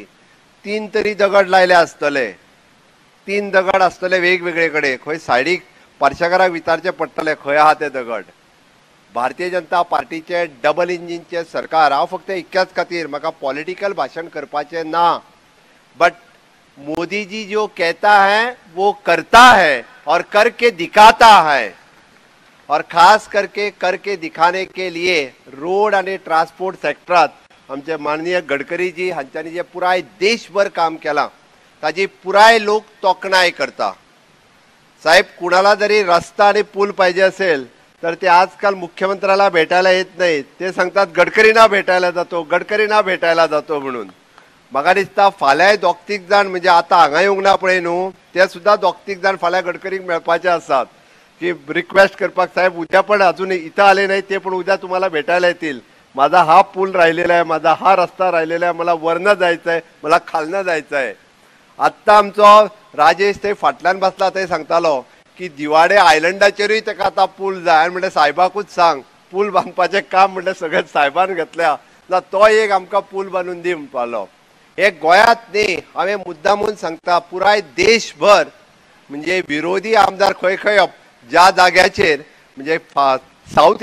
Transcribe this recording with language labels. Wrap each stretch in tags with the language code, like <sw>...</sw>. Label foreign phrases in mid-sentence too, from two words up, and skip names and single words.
<kok>3 तरी दगड लायले आसतले, 3 दगड आसतले वेगवेगळे कडेन. खंय सायडीक पार्शेकाराक विचारचें पडटलें खंय आहा ते दगड. भारतीय जनता पार्टीचे डबल इंजिनचे सरकार. हांव फक्त इतक्याच खातीर म्हाका पॉलिटिकल भाशण करपाचें ना, बट</kok> <hi>मोदी जी जो कहता है वो करता है और करके दिखाता है. और खास करके करके दिखाने के लिए</hi> <kok>रोड आणि ट्रांसपोर्ट सेक्टरात आमचे माननीय गडकरी जी हांच्यांनी जे पुराय देशभर काम केलां ताजी पुराय लोक तोखणाय करता.</kok> <mr>साहेब, कुणाला जरी रस्ता आणि पूल पाहिजे असेल तर ते आजकाल मुख्यमंत्र्याला भेटायला येत नाहीत. ते सांगतात गडकरींना भेटायला जातो, गडकरींना भेटायला जातो म्हणून.</mr> <kok>म्हाका दिसता फाल्यां 2-3 जाण म्हणजे आता हांगा येवंक ना पळय न्हू, ते सुद्धा 2-3 जाण फाल्यां गडकरीक मेळपाचे आसात की रिक्वेस्ट करपाक,</kok> <mr>साहेब उद्या पण अजून इथं आले नाही ते पण उद्या तुम्हाला भेटायला येतील. माझा हा पूल राहिलेला आहे, माझा हा रस्ता राहिलेला आहे, मला वरनं जायचं आहे, मला खालनं जायचं आहे.</mr> <kok>आत्ता आमचो राजेश ते फाटल्यान बसला ते सांगतालो की दिवाडे आयलंडाचेरूय ताका आतां पूल जाय आनी म्हणलें सायबाकूच सांग पूल बांदपाचें काम म्हणलें सगळें सायबान घेतल्या ना तो एक आमकां पूल बांदून दी म्हणपालो. हे गोंयांत न्ही हांवें मुद्दामून सांगता पुराय देशभर म्हणजे विरोधी आमदार खंय खंय ज्या जाग्याचेर म्हणजे साऊथ</kok>